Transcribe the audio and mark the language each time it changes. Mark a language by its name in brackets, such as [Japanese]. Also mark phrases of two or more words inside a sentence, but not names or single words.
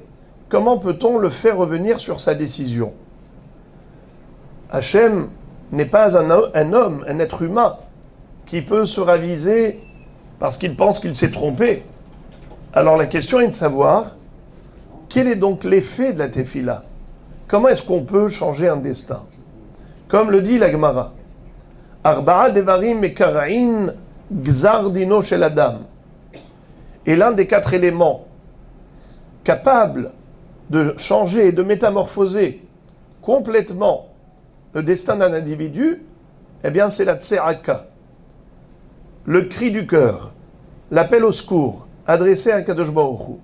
[French] Comment peut-on le faire revenir sur sa décision? Hachem n'est pas un homme, un être humain, qui peut se raviser parce qu'il pense qu'il s'est trompé. Alors la question est de savoir quel est donc l'effet de la tefila. Comment est-ce qu'on peut changer un destin? Comme le dit la Gemara, [Hebrew] ארבעה דברים מקרעין גזר דינו של אדם. [French] Et l'un des 4 éléments capables de changer et de métamorphoser complètement le destin d'un individu, eh bien c'est la tse'aka, le cri du cœur, l'appel au secours adressé à [Hebrew] קדוש ברוך הוא.